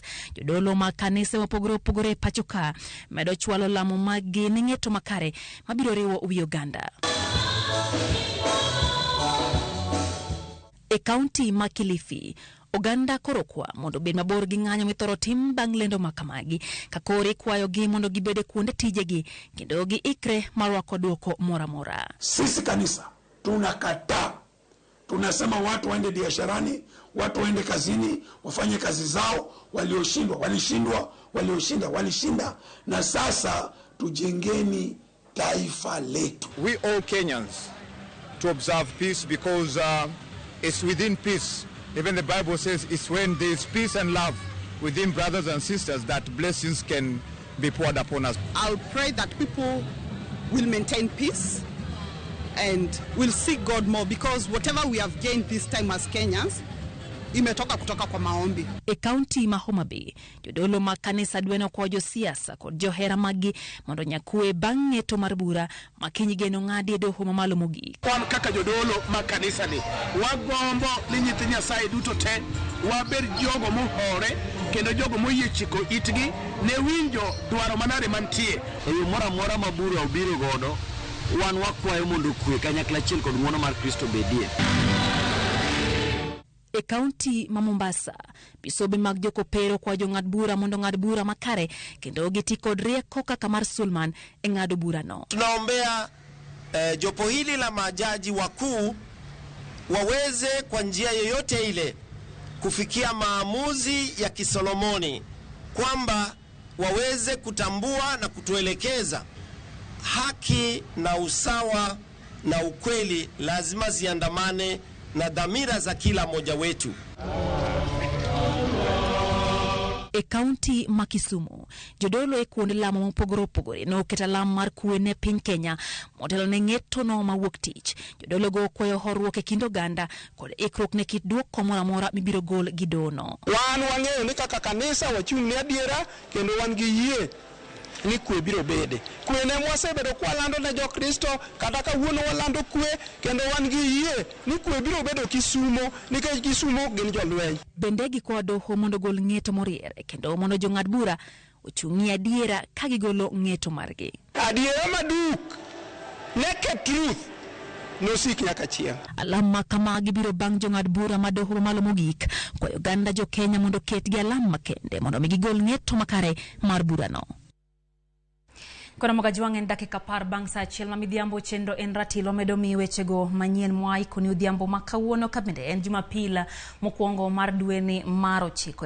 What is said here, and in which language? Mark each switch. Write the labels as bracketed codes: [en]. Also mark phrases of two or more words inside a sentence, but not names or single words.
[luo] Jodolo ma kanisa mopogore pacho ka medo chwalo lamo magi ne ng'eto makare mabiro riwo wi oganda. E kaunti ma Kilifi oganda korokwa mondo bed mabor gi ng'anyo mithoro tim bang' lendo makamagi ka kori kwayo gi mondo gibede kuonde tijegi kendo gi ikre marwako duoko mora. [sw] Sisi kanisa tunakataa, tunasema watu waende biasharani, watu waende kazini, wafanye kazi zao. Walioshindwa walishindwa, walioshinda walishinda, na sasa tujengeni taifa letu. [en] We all Kenyans to observe peace because it's within peace. Even the Bible says it's when there is peace and love within brothers and sisters that blessings can be poured upon us. I'll pray that people will maintain peace and we'll seek God more, because whatever we have gained this time as Kenyans [sw] imetoka kutoka kwa maombi. [luo] E kaunti ma Homa Bay, jodolo ma kanisa dweno kwa josiasa kod johera magi mondo nyakue bang' ng'eto mar bura makiny geno ng'adi e doho mamalo mogik. Kwan kaka jodolo ma kanisa ni wagombo ni nyithi Nyasaye duto te wabed jogo mohore kendo jogo moyie chiko itgi ne winjo dwaro manare mantie e yo mora mora ma bura obiro godo. Wan wakwayo mondo kwe kanyakla achiel kod ng'wono mar Kristo bedie. E kaunti ma Mombasa, bisobe mag jokopero kwa jong'ad bura mondo ng'ad bura makare kendo giti kod rieko kaka mar Sulman e ng'ado bura no. [sw] Tunaombea jopo hili la majaji wakuu waweze kwa njia yoyote ile kufikia maamuzi ya kisolomoni, kwamba waweze kutambua na kutuelekeza haki na usawa na ukweli lazima ziandamane na dhamira za kila mmoja wetu. [luo] E kaunti ma Kisumu, jodolo e kuonde lamo mopogore opogore no keta lam mar kwe ne piny Kenya motelo ne ng'eto no mawuok tich. Jodolo go kwayo horuok e kind oganda kod ikruok ne kit duoko moro amora mibiro gol gi dono. Wan wang'eyo ni kaka kanisa wachung' ne adiera kendo wan gi yie ni kwe biro bede. Kwe ne mwasebedo kwa lando ne jo Kristo, kata kawuono walando kwe kendo wan gi yie ni kwe biro bedo Kisumo nikech Kisumo gin jolweny. Bende gikwa doho mondo gol ng'eto moriere kendo mondo jong'ad bura ochung'i adiera ka gigolo ng'eto margi. Adiera maduk, [en] naked truth, [luo] nosik nyaka chieng'. Alama kama gibiro bang' jong'ad bura ma doho mamalo mogik kwayo oganda jo Kenya mondo ketgi alama makende mondo gigol ng'eto makare mar bura no. Kona Mogajuang en dakika par bang' sa achiel ma midhiambo chendo en ratilo medo mi wechego manyien mwai koni udhiambo makawuono kabende en Jumapil mokwongo mar dweni mar 9.